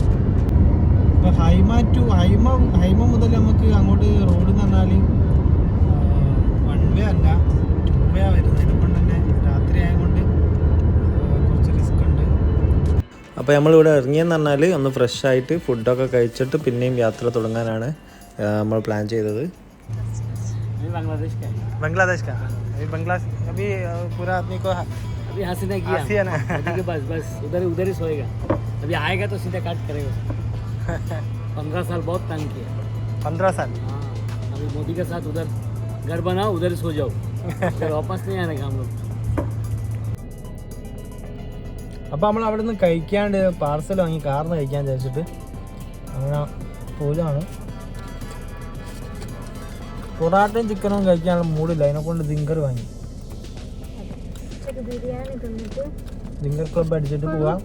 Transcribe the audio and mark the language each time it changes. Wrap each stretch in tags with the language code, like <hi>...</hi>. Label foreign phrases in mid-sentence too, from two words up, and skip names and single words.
<ml>ഇപ്പോൾ ഹൈമ മുതൽ നമുക്ക് അങ്ങോട്ട് റോഡ് എന്ന് പറഞ്ഞാൽ 1 വേ അല്ല 2 വേ വരുന്നത്. അതിനെക്കൊണ്ട് തന്നെ രാത്രി ആയതുകൊണ്ട് കുറച്ച് റിസ്ക് ഉണ്ട്. അപ്പോൾ നമ്മളിവിടെ ഇറങ്ങിയെന്ന് പറഞ്ഞാൽ ഒന്ന് ഫ്രഷ് ആയിട്ട് ഫുഡൊക്കെ കഴിച്ചിട്ട് പിന്നെയും യാത്ര തുടങ്ങാനാണ് നമ്മൾ പ്ലാൻ ചെയ്തത്.</ml> <hi>बांग्लादेश का अभी पूरा आदमी को अभी यहाँ से नहीं किया ना बस उधर ही सोएगा. अभी आएगा तो सीधा काट करेगा. 15 साल बहुत तंग किया. 15 साल. हाँ, अभी मोदी के साथ उधर घर बनाओ, उधर ही सो जाओ. फिर वापस नहीं आने का हम लोग.</hi> <ml>അപ്പോൾ നമ്മൾ അവിടെ നിന്ന് കഴിക്കാണ്ട് പാർസൽ വാങ്ങി കാറിന് കഴിക്കാൻ വിചാരിച്ചിട്ട് അങ്ങനെ പോലാണ്. പൊറാട്ടയും ചിക്കനും കഴിക്കാനുള്ള മൂടില്ല. അതിനെക്കൊണ്ട് ദിങ്കർ വാങ്ങി. ദിങ്കർ ക്ലബ് അടിച്ചിട്ട് പോവാം.</ml>